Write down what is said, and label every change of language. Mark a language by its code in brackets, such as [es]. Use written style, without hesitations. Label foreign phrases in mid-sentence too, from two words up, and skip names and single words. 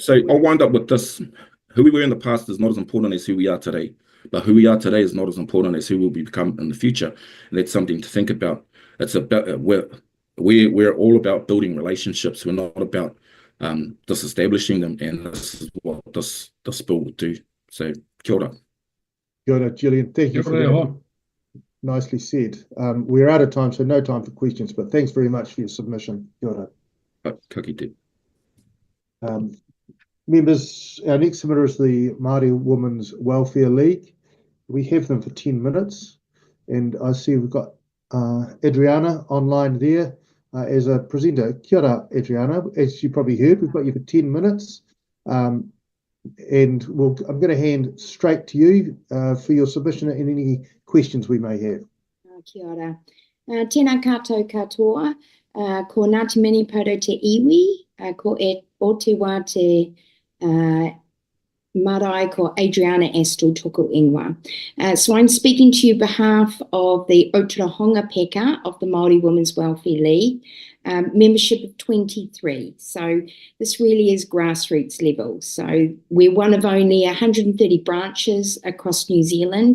[en] So I'll wind up with this: who we were in the past is not as important as who we are today, but who we are today is not as important as who we'll become in the future, and that's something to think about. It's about we're all about building relationships. We're not about disestablishing them, and this is what this bill will do. So, [mi] kia ora. Kia ora, [en] Gillian. Thank you for that. Nicely said. We're out of time, so no time for questions, but thanks very much for your submission. [mi] Kia ora. Ka kite. [en] Members, our next submitter is the Māori Women's Welfare League. We have them for 10 minutes, and I see we've got Adriana online there as a presenter. [mi] Kia ora, Adriana. [en] As you probably heard, we've got you for 10 minutes. And I'm going to hand straight to you for your submission and any questions we may have. [mi] Kia ora. Tēnā kātou katoa, ko Ngāti Mini Poto te iwi, ko Aotearoa te marae ko Adriana Astle toko ingoa. [en] So I'm speaking to you on behalf of the Aotearoa Peka of the Māori Women's Welfare League, membership of 23. So this really is grassroots level. So we're one of only 130 branches across New Zealand.